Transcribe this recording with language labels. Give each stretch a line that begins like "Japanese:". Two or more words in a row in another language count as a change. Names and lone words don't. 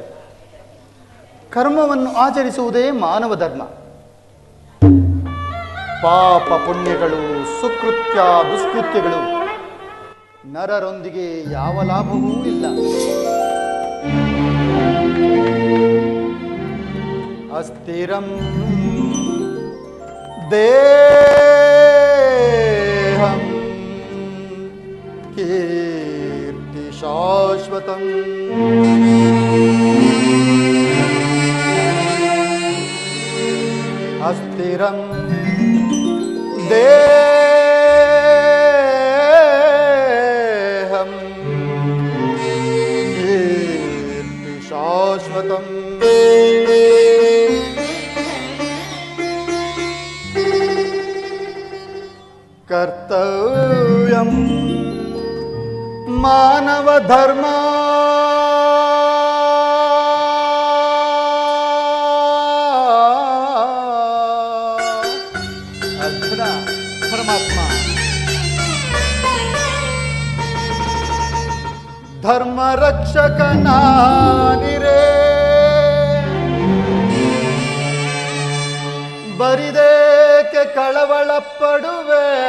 Kannada: ಕರ್ಮವನ್ನು ಆಚರಿಸುವುದೇ ಮಾನವ ಧರ್ಮ. ಪಾಪ ಪುಣ್ಯಗಳು, ಸುಕೃತ್ಯ ದುಷ್ಕೃತ್ಯಗಳು ನರರೊಂದಿಗೆ ಯಾವ ಲಾಭವೂ ಇಲ್ಲ.
Sanskrit: ಅಸ್ಥಿರಂ ದೇಹಂ ಕೀರ್ತಿ ಶಾಶ್ವತಂ. ಅಸ್ಥಿರಂ ದೇಹಂ ಕೀರ್ತಿ ಶಾಶ್ವತಂ. ಕರ್ತವ್ಯಂ ಮಾನವ ಧರ್ಮ.
Kannada: ಅರ್ಜುನ, ಪರಮಾತ್ಮ, ಧರ್ಮ ರಕ್ಷಕನಾನಿರೇ, ಬರಿದೇಕೆ ಕಳವಳ ಪಡುವೆ.